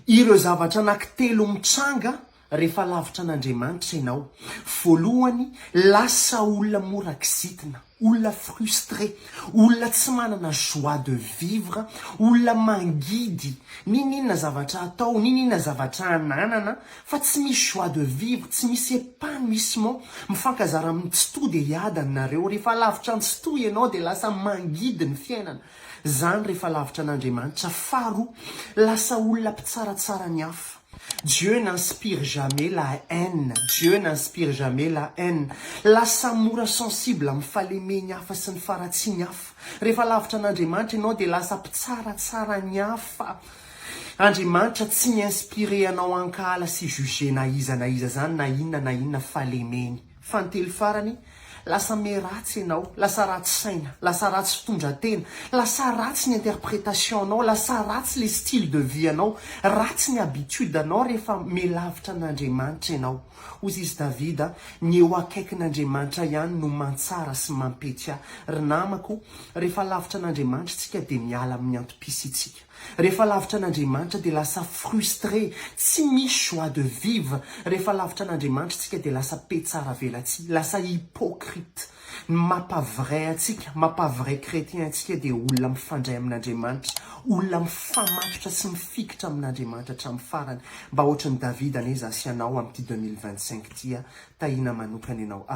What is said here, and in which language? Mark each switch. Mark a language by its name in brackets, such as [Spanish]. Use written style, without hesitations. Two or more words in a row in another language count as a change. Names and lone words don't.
[Malagasy] ireo zavatra anankitelo mitranga rehefa lavitra an'Andriamanitra ianao. Voalohany, lasa olona mora kizitina, olona frustré, olona tsy manana [French] joie de vivre, [Malagasy] olona mangidy, ninona zavatra atao, ninona zavatra ananana, fa tsy misy [French] joie de vivre, [Malagasy] tsy misy épanouissement, mifankazara amin'ny tsito dia hiadana nareo. Rehefa lavitra ny tsito ianao dia lasa mangidy ny fiainana. Zany rehefa lavitra an'Andriamanitra. Faharoa, lasa olona mpitsaratsara ny hafa. [French] Dieu n'inspire jamais la haine. Dieu n'inspire jamais la haine. [Malagasy] Lasa mora sensible amin'ny fahalemeny hafa sy ny faratsiny hafa. Rehefa lavitra an'Andriamanitra ianao dia lasa mpitsaratsara ny hafa. Andriamanitra tsy mi-inspire anao ankala sy juger na iza zany na inona fahalemeny. Fantelo farany, lasa meratsy ianao, lasa ratsy saina, lasa ratsy fitondratena, lasa ratsy ny interprétation anao, lasa ratsy [French] le style de vie [Malagasy] anao, ratsy ny habitude anao rehefa milavitra an'Andriamanitra ianao. Hoy izy Davida, ny eo akaikin'Andriamanitra ihany no mantsara sy mampetya. Ry namako, rehefa lavitra an'Andriamanitra tsika dia miala amin'ny antom-pisa itsika. Rehefa lavitra an'Andriamanitra dia lasa frustré, tsy misy [French] joie de vivre. [Malagasy] Rehefa lavitra an'Andriamanitra tsika dia lasa petsara velatsi, lasa hypocrite. Mampavray atsika, mampavray chrétien atsika dia olona mifandray amin'Andriamanitra, olona mifamatotra sy mifikitra amin'Andriamanitra hatramin'ny farany. Mba ohatran'ny Davida anie zasy ianao amin'ity 2025 tia, tahina manokana ianao.